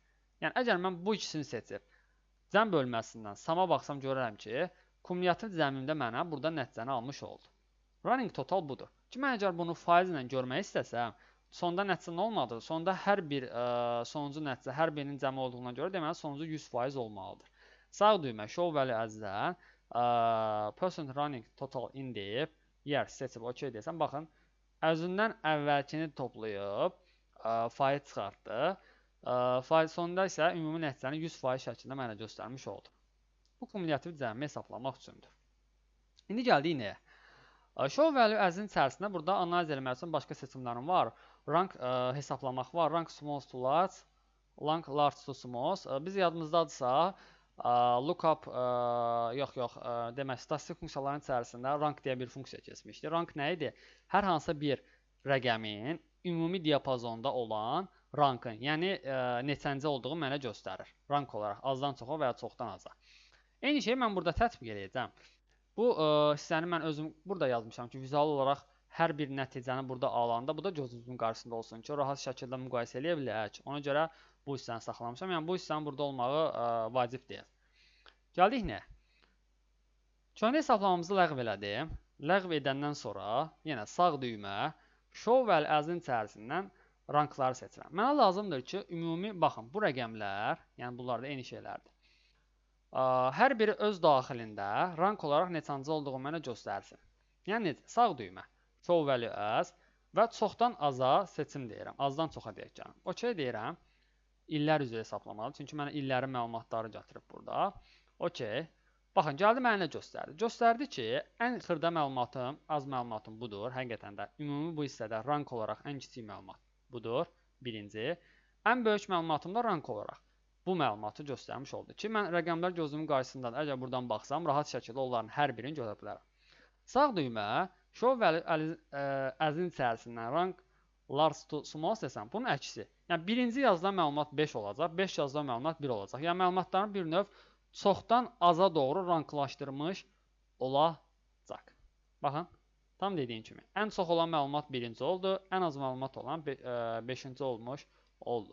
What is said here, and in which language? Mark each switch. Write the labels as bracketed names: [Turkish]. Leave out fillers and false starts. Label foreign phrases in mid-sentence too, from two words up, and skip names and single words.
[Azerbaijani] Yəni əgər mən bu ikisini seçib cəm bölməsindən sama baxsam görərəm ki, kumulyativ cəmimdə mənə burada nəticəni almış oldu. [English] Running total [Azerbaijani] budur. Ki mən əgər bunu faiz ilə görmək istəsəm, sonda nəticə nə olmalıdır? Sonda hər bir sonuncu nəticə hər birinin cəmi olduğuna görə deməli sonuncu 100% olmalıdır. Sağ düymə [English] show value as- [Azerbaijani] dən [English] percent running total [Azerbaijani] in deyib yer seçib OK desəm, baxın özündən əvvəlkini toplayıb faiz çıxartdı. Faiz sonunda isə ümumi nəticəni 100% şəklində mənə göstərmiş oldu. Bu kumulyativ cəmi hesablamaq üçündür. İndi gəldik nəyə? [English] Show value as- [Azerbaijani] in içərisində burada analiz eləmək üçün başqa seçimlərim var. Rank hesablamaq var. [English] Rank small to large, rank large to small. [Azerbaijani] Biz yadımızdadırsa lookup demək statistik funksiyaların içərisində rank deyə bir funksiya keçmişdi. Rank nə idi? Hər hansı bir rəqəmin ümumi diapazonda olan rankın, yəni neçənci olduğu mənə göstərir. Rank olaraq azdan çoxa və ya çoxdan aza. Eyni şeyi mən burada tətbiq edəcəm. Bu hissəni mən özüm burada yazmışam ki, vizual olaraq hər bir nəticəni burada alanda, bu da gözünüzün qarşısında olsun ki, rahat şəkildə müqayisə eləyə bilək. Ona görə bu hissəni saxlamışam. Yəni bu hissənin burada olmağı vacib deyil. Gəldik nə? Köhnə hesablamamızı ləğv elədim. Ləğv edəndən sonra yenə sağ düymə [English] show value as- [Azerbaijani] in içərisindən rankları seçirəm. Mənə lazımdır ki, ümumi baxın, bu rəqəmlər, yəni bunlar da eyni şeylərdir. Hər biri öz daxilində rank olaraq neçəncə olduğu mənə göstərsin. Yəni necə? Sağ düymə [English] show value as [Azerbaijani] və çoxdan aza seçim deyirəm. Azdan çoxa deyək gəlin. OK deyirəm. İllər üzrə hesablamalı. Çünki mənə illərin məlumatları gətirib burada. OK. Baxın, gəldi mənə nə göstərdi? Göstərdi ki, ən xırda məlumatım, az məlumatım budur. Həqiqətən də ümumi bu hissədə rank olaraq ən kiçik məlumat budur. Birinci. Ən böyük məlumatım da rank olaraq bu məlumatı göstərmiş oldu ki, mən rəqəmlər gözümün qarşısındadır. Əgər buradan baxsam, rahat şəkildə onların hər birini görə bilərəm. Sağ düymə [English] show value as- [Azerbaijani] in içərisindən [English] rank large to small [Azerbaijani] desəm, bunun əksi. Yəni birinci yazılan məlumat 5 olacaq, 5 yazılan məlumat 1 olacaq. Yəni məlumatların bir növ çoxdan aza doğru ranklaşdırmış olacaq. Baxın, tam dediyim kimi. Ən çox olan məlumat birinci oldu, ən az məlumat olan 5-ci olmuş oldu.